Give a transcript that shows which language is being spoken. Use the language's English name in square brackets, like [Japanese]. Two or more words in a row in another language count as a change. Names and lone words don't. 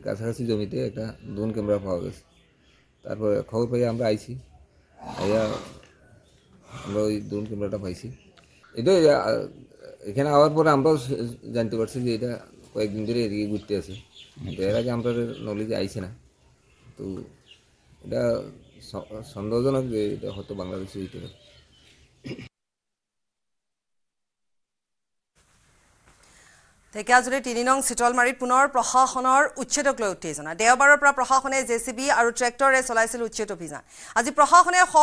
[Bangla] কাছাকাছি জমিতে একটা ড্রোন ক্যামেরা পাওয়া গেছে তারপরে খবর পাই আমরা আইছি আইয়া আমরা ওই ড্রোন ক্যামেরাটা পাইছি এটা এখানে আওয়ার পরে আমরাও জানতে পারছি যে এটা কয়েকদিন ধরে এদিকে ঘুরতে আছে এর আগে আমরা নলেজে আইছে না তো এটা সন্দেহজনক যে এটা হয়তো বাংলাদেশে হইতে পারে [Assamese] ঢেকিয়াজুলিৰ 3 নং চিতলমাৰীত পুনৰ প্ৰশাসনৰ উচ্ছেদক লৈ উত্তেজনা দেওবাৰৰ পৰা প্ৰশাসনে জেচিবি আৰু ট্ৰেক্টৰে চলাইছিল উচ্ছেদ অভিযান আজি প্ৰশাসনে শ